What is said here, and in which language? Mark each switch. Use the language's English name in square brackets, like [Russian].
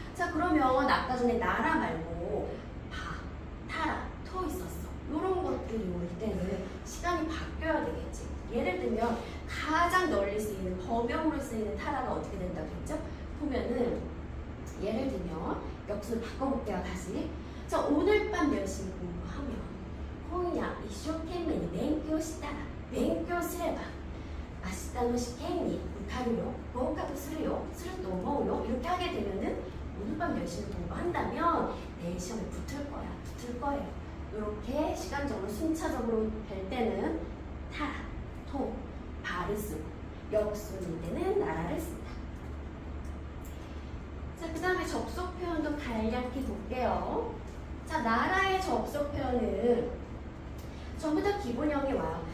[Korean] 자, 그러면 아까 전에 나라 말고 바, 타라, 토 있었어. 이런 것들이 올 때는 시간이 바뀌어야 되겠지. 예를 들면 가장 널리 쓰이는 범용으로 쓰이는 타라가 어떻게 된다고 했죠? 보면은 예를 들면 역수를 바꿔볼게요. 다시. 자, 오늘 밤 열심히 공부하면 [Japanese] 今夜一生懸命に勉強したら勉強すれば明日の試験に受かるよ合格するよすると思うよ [Korean] 이렇게 하게 되면은 오늘 밤 열심히 공부한다면 내일 시험에 붙을 거예요. 이렇게 시간적으로 순차적으로 될 때는 타라, 토, 바를 쓰고 역순일 때는 나라를 쓴다. 자, 그 다음에 접속 표현도 간략히 볼게요. 자, 나라의 접속 표현은 전부 다 기본형이 와요.